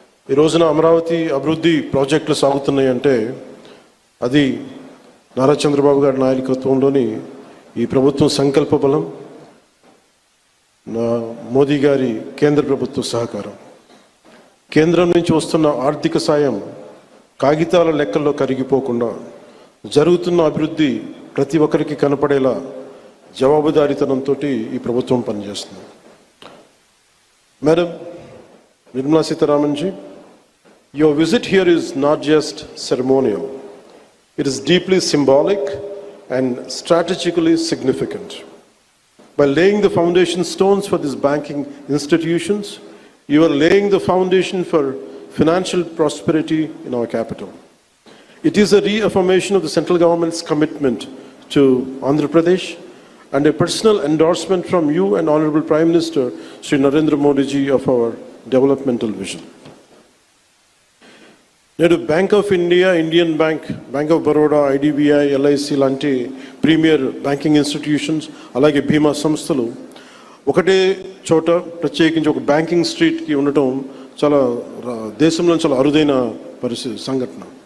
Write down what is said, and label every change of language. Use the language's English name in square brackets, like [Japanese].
[Telugu] ఈ రోజున అమరావతి అభివృద్ధి ప్రాజెక్టులు సాగుతున్నాయి అంటే అది నారా చంద్రబాబు గారి నాయకత్వంలోని ఈ ప్రభుత్వం సంకల్ప బలం, మోదీ గారి కేంద్ర ప్రభుత్వ సహకారం. కేంద్రం నుంచి వస్తున్న ఆర్థిక సాయం కాగితాల లెక్కల్లో కరిగిపోకుండా జరుగుతున్న అభివృద్ధి ప్రతి ఒక్కరికి కనపడేలా జవాబుదారీతనంతో ఈ ప్రభుత్వం పనిచేస్తుంది. [English] Madam Nirmala Sitharaman ji, your visit here is not just ceremonial. It is deeply symbolic and strategically significant. By laying the foundation stones for these banking institutions, you are laying the foundation for financial prosperity in our capital. It is a reaffirmation of the central government's commitment to Andhra Pradesh and a personal endorsement from you and Honorable Prime Minister Sri Narendra Modi ji of our developmental vision. [Telugu] నేడు bank of India, Indian bank, bank of Baroda, IDBI, LIC లాంటి premier banking institutions, అలాగే బీమా సంస్థలు ఒకటే చోట ప్రత్యేకించి ఒక banking స్ట్రీట్కి ఉండటం చాలా దేశంలో చాలా అరుదైన పరిస్థితి సంఘటన.